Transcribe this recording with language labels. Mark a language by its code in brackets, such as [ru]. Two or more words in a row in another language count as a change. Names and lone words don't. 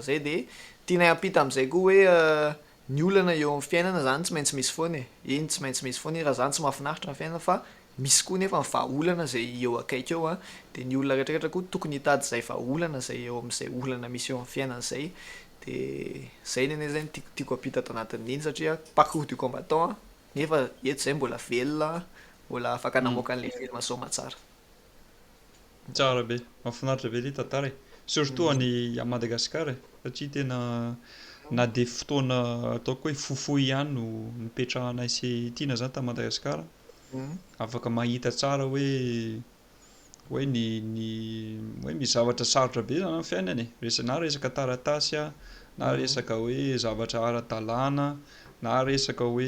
[mg] zay de tianay ampita amin'izay koa hoe ny olana eo amin'ny fiainana zany tsy maintsy misy foana iny tsy maintsy misy foana raha zany tsy mahafinaritra ny fiainana fa misy koa nefa ny vahaolana zay eo akaiky eo a de ny olona rehetrarehetra koa tokony hitady zay vahaolana zay eo amin'izay olana misy eo amin'ny fiainana zay de zay nene zay tiako ampita ato anatin'iny satria [fr] parcours du combattant [mg] nefa eto zay mbola velona mbola afaka namoaka an'le film soma tsara tsara be mahafinaritra be le tantara e surtout any a Madagasikara satria tena na de fotoana ataoko hoe fohifohy ihany no nipetrahanay sy tiana zany ta Madagasikara afaka mahita tsara hoe hoe misy zavatra sarotra be zany amin'ny fiainana e na resaka taratasy a na resaka hoe zavatra ara-dalàna na resaka